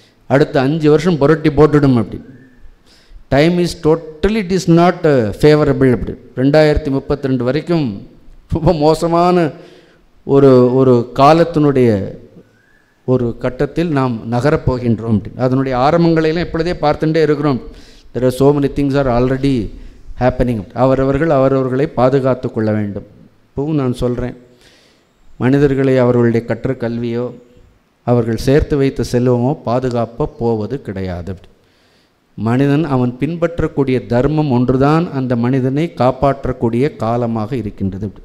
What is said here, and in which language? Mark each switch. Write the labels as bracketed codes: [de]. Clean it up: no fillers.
[ta] அடுத்த 5 வருஷம் புரட்டி போட்டுடும் அப்படி. [en] time is totally it is not favourable [ta] அப்படி. 2032 வரைக்கும் ரொம்ப மோசமான ஒரு காலத்தினுடைய ஒரு கட்டத்தில் நாம் நகரப்போகின்றோம் அப்படி. அதனுடைய ஆரம்பங்களையெல்லாம் எப்பொழுதே பார்த்துட்டே இருக்கிறோம். [en] there are so many things are already happening. [ta] அவரவர்களை பாதுகாத்து கொள்ள வேண்டும். இப்போவும் நான் சொல்கிறேன், மனிதர்களை அவர்களுடைய கற்ற கல்வியோ அவர்கள் சேர்த்து வைத்த செல்வமோ பாதுகாப்ப போவது கிடையாது. மனிதன் அவன் பின்பற்றக்கூடிய தர்மம் ஒன்றுதான் அந்த மனிதனை காப்பாற்றக்கூடிய காலமாக இருக்கின்றது.